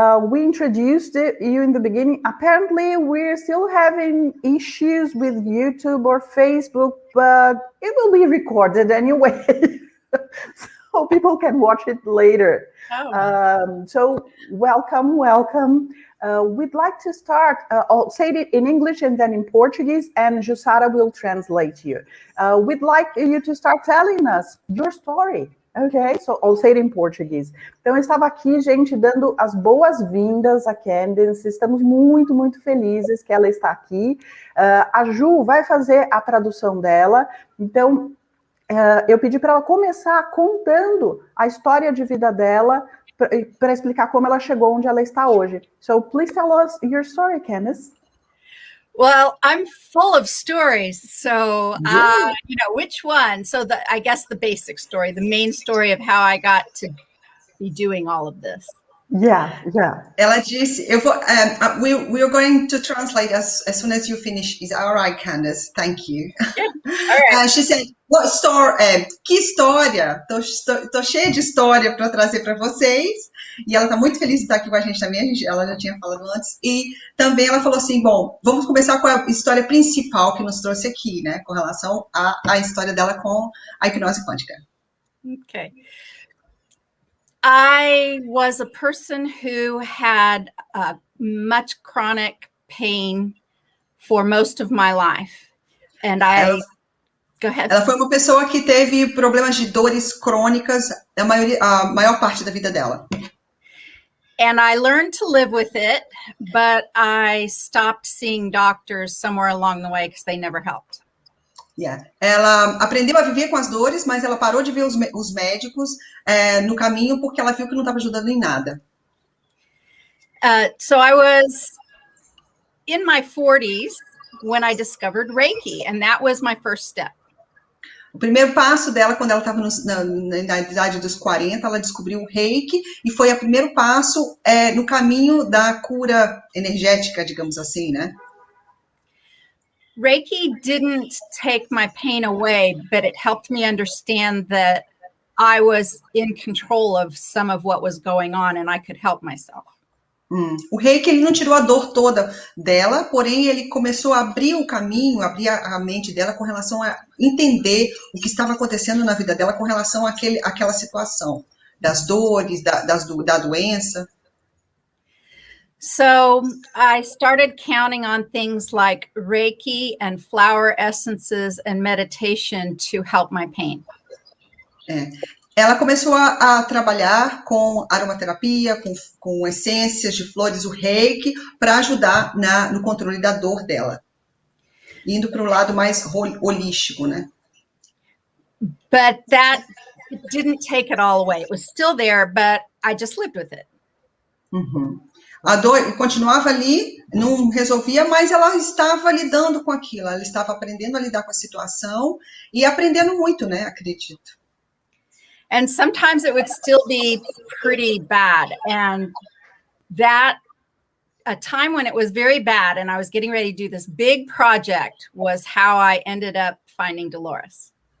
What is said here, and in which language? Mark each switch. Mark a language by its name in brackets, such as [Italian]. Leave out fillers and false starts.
[English] We introduced you in the beginning. Apparently, we're still having issues with YouTube or Facebook, but it will be recorded anyway, so people can watch it later. Oh. So welcome. We'd like to start, I'll say it in English and then in Portuguese, and Jussara will translate you. We'd like you to start telling us your story. Ok, so I'll say it in Português. [Portuguese] Então, eu estava aqui, gente, dando as boas-vindas a Candace. Estamos muito, muito felizes que ela está aqui. A Ju vai fazer a tradução dela. Então, eu pedi para ela começar contando a história de vida dela para explicar como ela chegou onde ela está hoje. [English] So, please tell us your story, Candace. Well, I'm full of stories. So, which one? So I guess the basic story, the main story of how I got to be doing all of this. Yeah. [Portuguese] Ela disse, [English] we're going to translate as soon as you finish. Is all right, Candace? Thank you. Yeah. All right. She said, what story? [Portuguese] Que história? Tô cheia de história para trazer para vocês. E ela está muito feliz de estar aqui com a gente também. Ela já tinha falado antes. E também ela falou assim, bom, vamos começar com a história principal que nos trouxe aqui, né? Com relação à história dela com a hipnose quântica. [English] Okay. I was a person who had much chronic pain for most of my life. And Go ahead. [Portuguese] Ela foi uma pessoa que teve problemas de dores crônicas a maior parte da vida dela. [English] And I learned to live with it, but I stopped seeing doctors somewhere along the way because they never helped. Yeah. [Portuguese] Ela aprendeu a viver com as dores, mas ela parou de ver os médicos no caminho porque ela viu que não estava ajudando em nada. [English] So I was in my 40s when I discovered Reiki, and that was my first step. [Portuguese] O primeiro passo dela, quando ela estava na idade dos 40, ela descobriu o Reiki, e foi o primeiro passo no caminho da cura energética, digamos assim, né? [English] Reiki didn't take my pain away, but it helped me understand that I was in control of some of what was going on and I could help myself. [Portuguese] O Reiki, ele não tirou a dor toda dela, porém ele começou a abrir o caminho, abrir a mente dela com relação a entender o que estava acontecendo na vida dela com relação àquela situação, das dores, da doença. [English] So I started counting on things like Reiki and flower essences and meditation to help my pain. [Portuguese] Ela começou a trabalhar com aromaterapia, com essências de flores, o Reiki, para ajudar no controle da dor dela. Indo para o lado mais holístico, né? [English] But that didn't take it all away. It was still there, but I just lived with it. Uhum. [Portuguese] A dor continuava ali, não resolvia, mas ela estava lidando com aquilo. Ela estava aprendendo a lidar com a situação e aprendendo muito, né? Acredito. [English] And sometimes it would still be pretty bad. And that, a time when it was very bad and I was getting ready to do this big project was how I ended up finding Dolores.